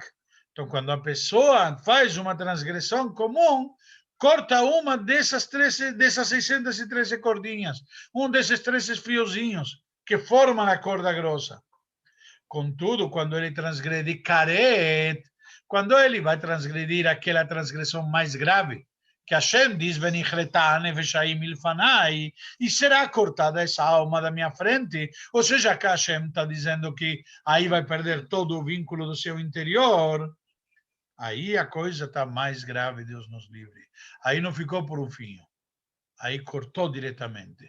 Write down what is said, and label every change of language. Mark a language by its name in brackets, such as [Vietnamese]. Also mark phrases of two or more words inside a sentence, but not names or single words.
[Portuguese] Então, quando a pessoa faz uma transgressão comum, corta uma dessas 613 cordinhas, um desses 13 fiozinhos que formam a corda grossa. Contudo, quando ele transgrede Karet, quando ele vai transgredir aquela transgressão mais grave, que Hashem diz, [Hebrew] ונכרתה הנפש ההיא מלפני, [Portuguese] e será cortada essa alma da minha frente, ou seja, que Hashem está dizendo que aí vai perder todo o vínculo do seu interior, aí a coisa está mais grave, Deus nos livre. Aí não ficou por um fio, aí cortou diretamente.